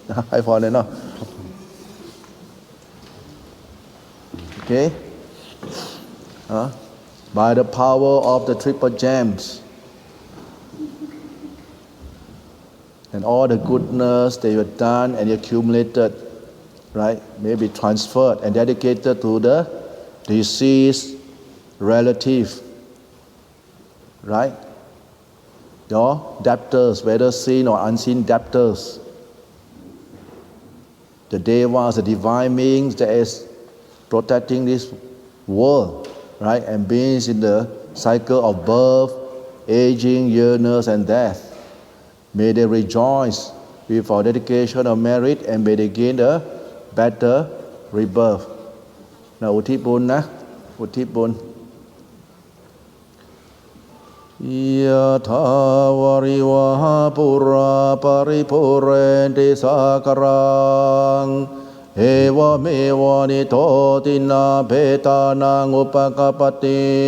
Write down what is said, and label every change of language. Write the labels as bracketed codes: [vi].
[th] ให้พอเลยเนาะ [en] okay by the power of the triple gems and all the goodness that you have done and accumulated, right, may be transferred and dedicated to the deceased relative, right? Your debtors, whether seen or unseen debtors, the devas, the divine beings that is protecting this world, right, and beings in the cycle of birth, aging, illness, and death. May they rejoice with our dedication of merit and may they gain a better rebirth. [th] นะอุทิศบุญนะอุทิศบุญ [pi] ยะถาวริวหาปุราปริปุเรนติสากรังเอวเมวะนิโทตินาเพตานังอุปกปติ